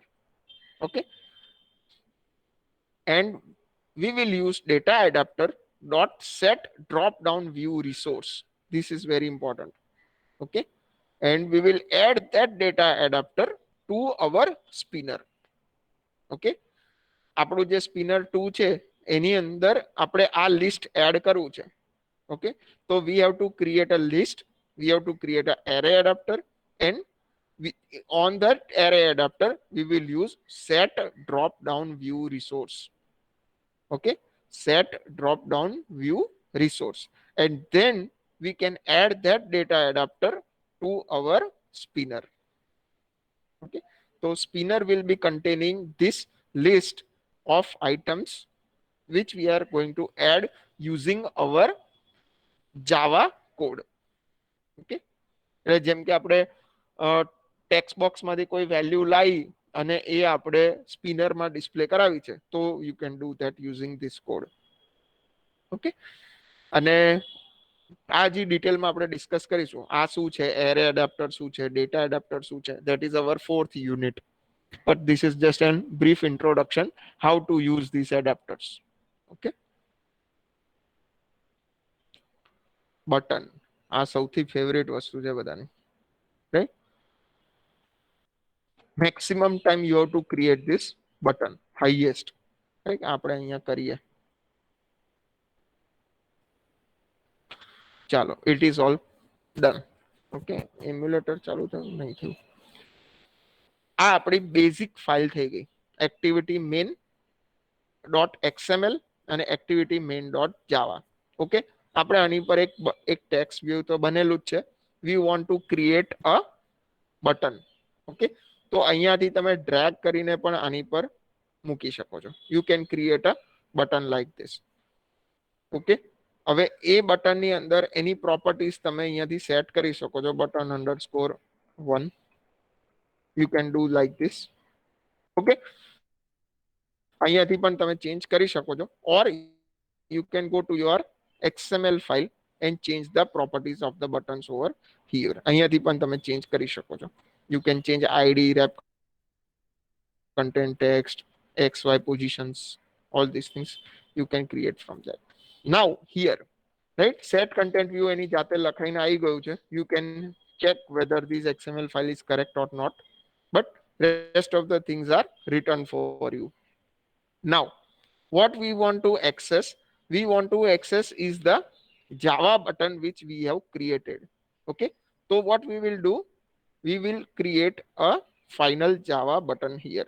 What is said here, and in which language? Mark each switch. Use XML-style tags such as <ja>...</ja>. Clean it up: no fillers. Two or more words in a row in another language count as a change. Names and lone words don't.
<en>Okay, and we will use data adapter dot set drop down view resource. This is very important. Okay, and we will add that data adapter to our spinner.</en> <gu>Okay, આપણું જે spinner 2 છે એની અંદર આપણે આ</gu> <en>list add</en> <gu>કરવું છે.</gu> <en>Okay, so we have to create a list, we have to create an array adapter, and on that array adapter we will use set drop down view resource. Okay, set drop down view resource, and then we can add that data adapter to our spinner. Okay, so spinner will be containing this list of items which we are going to add using our Java code.</en> <gu>Okay, એટલે જેમ કે આપણે</gu> <en>text box</en> <gu>માંથી કોઈ વેલ્યુ લાવી અને એ આપણે સ્પિનર માં ડિસ્પ્લે કરાવી છે, તો</gu> <en>you can do that using this code.</en> <gu>Okay, અને આ જે ડિટેલમાં આપણે ડિસ્કસ કરીશું, આ શું છે,</gu> <en>array adapter</en> <gu>શું છે,</gu> <en>data adapter</en> <gu>શું છે,</gu> <en>that is our 4th unit, but this is just a brief introduction how to use these adapters.</en> <gu>Okay, બટન આ સૌથી ફેવરેટ વસ્તુ છે બધાની, રાઈટ?</gu> <en>maximum time you have to create this button, highest, right?</en> <gu>આપણે અહીંયા કરીએ. ચાલો,</gu> <en>it is all done.</en> <gu>Okay, emulator ચાલુ થયું નહીં થયું. આ આપણી બેઝિક ફાઇલ થઈ ગઈ,</gu> <en>activity main dot xml અને activity main dot java.</en> <gu>Okay, આપણે આની પર એક</gu> <en>text view</en> <gu>તો બનેલું જ છે.</gu> <en>we want to create a button.</en> <gu>Okay, તો અહીંયાથી તમે ડ્રેગ કરીને પણ આની પર મૂકી શકો છો.</gu> <en>you can create a button like this.</en> <gu>Okay, હવે એ બટનની અંદર એની પ્રોપર્ટીઝ તમે અહીંયાથી સેટ કરી શકો છો.</gu> <en>button underscore 1 you can do like this.</en> <gu>Okay, અહીંયાથી પણ તમે ચેન્જ કરી શકો છો,</gu> <en>or you can go to your XML file and change the properties of the buttons over here.</en> <gu>અહીંયાથી પણ તમે ચેન્જ કરી શકો છો.</gu> <en>you can change id, wrap content, text, xy positions, all these things you can create from that. Now here, right, set content view</en> <gu>એની જાતે લખાઈને આવી ગયું છે.</gu> <en>you can check whether this XML file is correct or not, but rest of the things are written for you. Now what we want to access, is the Java button which we have created. Okay, so what we will do, we will create a final Java button here.</en>